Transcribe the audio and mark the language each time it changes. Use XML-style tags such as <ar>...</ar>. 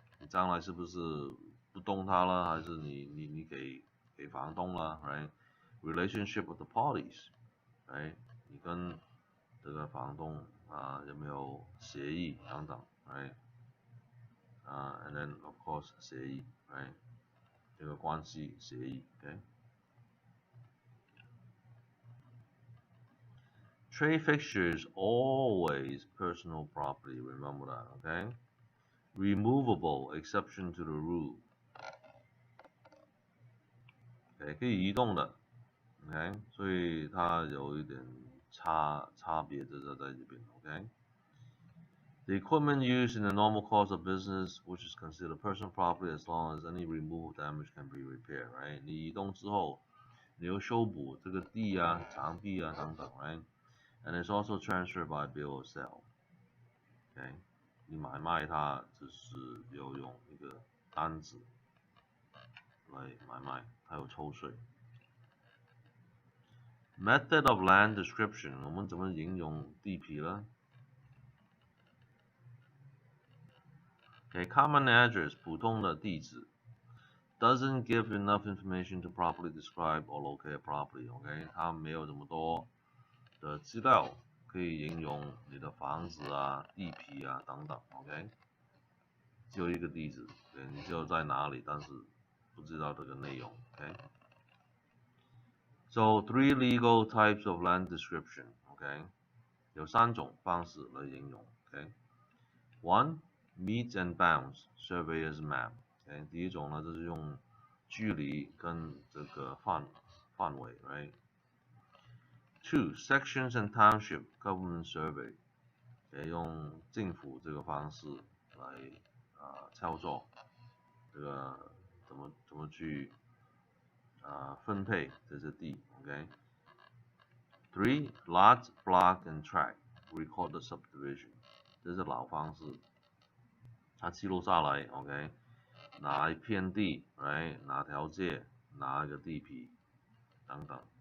<zh>你将来是不是不动它了，还是你给房东了 ，right?</zh> <en>Relationship with the parties, right?</en> <zh>你跟这个房东有没有协议等等 ，right?</zh> <en>And then of course 协议 ，right?</en> <zh>这个关系协议</zh> <en>，OK? Trade fixture is always personal property. Remember that, okay? Removable, exception to the rule.</en> <zh>OK， 可以移动的 ，OK， 所以它有一点差别在这边 ，OK。</zh> <en>The equipment used in the normal course of business, which is considered personal property as long as any removal damage can be repaired, right？</en> <zh>你移动之后，你又修补这个地啊、墙壁啊等等 ，right？</zh> <en>And it's also transferred by bill of sale.</en> <zh>OK， 你买卖它就是要用一个单子来买卖，它有抽税。</zh> <en>Method of land description，</en> <zh>我们怎么形容地皮呢？ common address 普通的地址 doesn't give enough information to properly describe or locate a property. OK， 它没有这么多的资料可以形容你的房子啊、地皮啊等等。 OK， 只有一个地址，对，你知道在哪里，但是不知道这个内容。</zh> <en>OK。So three legal types of land description.</en> <zh>OK， 有三种方式来形容。</zh> <en>OK，One meets and bounds surveyor's map.</en> <zh>OK， 第一种呢就是用距离跟这个范围 ，right？</zh> <en>Two sections and township government survey.</en> <zh>OK， 用政府这个方式来操作这个怎么去分配这些地 ，OK。</zh> <en>Three lot, block and tract recorded subdivision，</en> <zh>这是老方式，它记录下来 ，OK， 哪一片地 ，right， 哪条街，哪一个地皮等等。</zh>